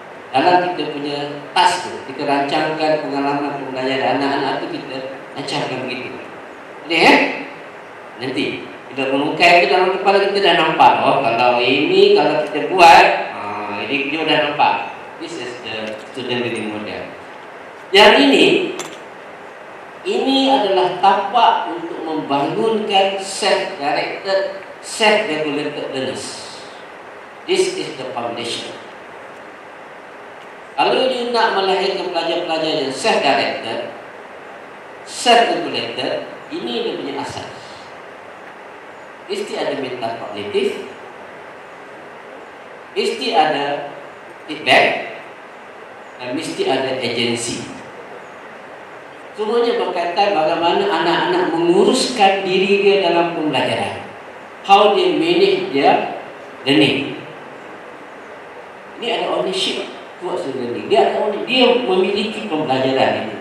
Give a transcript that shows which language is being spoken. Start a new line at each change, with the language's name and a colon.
Malay: Dalam kita punya task tu, kita rancangkan pengalaman pembelajaran anak-anak tu, kita rancangkan begitu. Boleh nanti bila menungkai itu dalam kepala kita dah nampak. Kalau ini, kalau kita buat, ini dia dah nampak.
English: This is the student learning model.
Malay: Yang ini adalah tapak untuk membangunkan
English: self-directed, self-regulated learners. This is the foundation.
Malay: Kalau you nak melahirkan pelajar-pelajar yang
English: self-directed, self-regulated,
Malay: ini dia punya asas. Mesti ada metakognitif, mesti ada feedback, dan mesti ada agensi. Semuanya berkaitan bagaimana anak-anak menguruskan diri dia dalam pembelajaran.
English: How they manage their learning.
Malay: Ini ada
English: ownership towards the learning.
Malay: Dia memiliki pembelajaran itu.